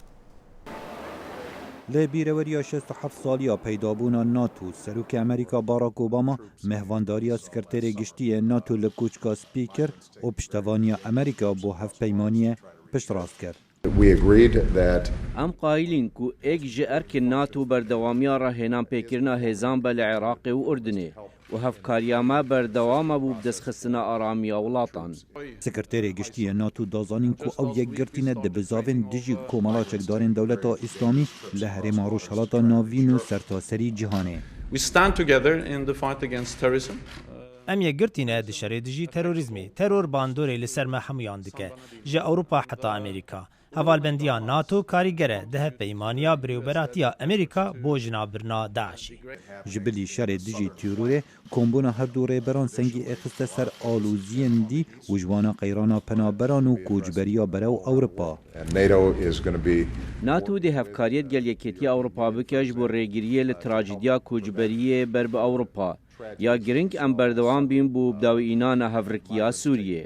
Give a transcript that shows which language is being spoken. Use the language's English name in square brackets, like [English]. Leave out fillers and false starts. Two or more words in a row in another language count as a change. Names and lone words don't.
[Kurdish] لە بیرەوەریە 67 ساڵیا پەیدابوونا ناتۆ سەرۆکی ئەمریکا باراک ئۆباما مهوانداریە سکرتێرێ گشتیە ناتۆ لە کۆچکا سپی کرد و پشتەوانیە ئەمریکا بۆ هەفپەیمانیە پشتڕاست کرد. ئەم قایلین کو ئێک ji ئەرکên ناتۆ بەردەوامیە ڕاهێنان پێکردنا هێزان بە لە عێراقê û ئوردنê و هەفکاریامە بەردەوامە بوو بدەستخستنا ئارامیە وڵاتان. سکرتێرێ گشتیە ناتۆ دازانین کو ئەو یەکگرتینە دەبزاوێن دژی کۆمەڵا چەکدارên دەولەتا ئیسلامی لە هەرێما ڕۆژهەڵاتا ناوین و سەرتاسەری جیهانê. ئەم یەکگرتینە دشەرێ دژی تەرۆریزمی تەرۆر باندۆرێ لەسەر مە هەمویان دکە ji ئەوروپا حتا ئەمریکا. هەڤالبەندیە ناتۆ کاریگەرە دەهە پەیمانیا برێوبەراتیە ئەمریکا بۆ ژنابرنا داعشی. ji bilî şerê dijî tîrûrê kombûna herdû rêberan sengî êxiste ser alûziyên dî û ji wana qeyrana penaberan û kûçberiya berew Ewropa. ناتۆ دê hevkariyet gel yekêtiya Ewropa bike ji bo rêgiriyê li trajîdiya kûçberiyê ber bi Ewropa ya giring em berdewam bîn bû bidawînana hevrikiya Sûriyê.